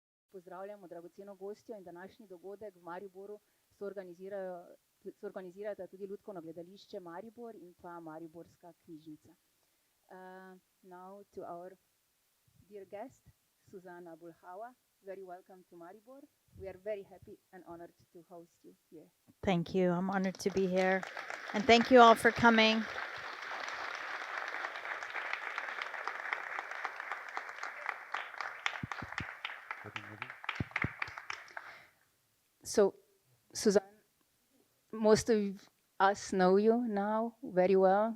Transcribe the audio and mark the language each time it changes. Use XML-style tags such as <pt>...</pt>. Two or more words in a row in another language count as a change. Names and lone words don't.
<sl>Pozdravljamo dragoceno gostjo in današnji dogodek v Mariboru soorganizirata tudi Lutkovno gledališče Maribor in pa Mariborska knjižnica.</sl> <en>Now to our dear guest, Susan Abulhawa. Very welcome to Maribor. We are very happy and honored to host you here. Thank you. I'm honored to be here. And thank you all for coming. So, Susan, most of us know you now very well.</en>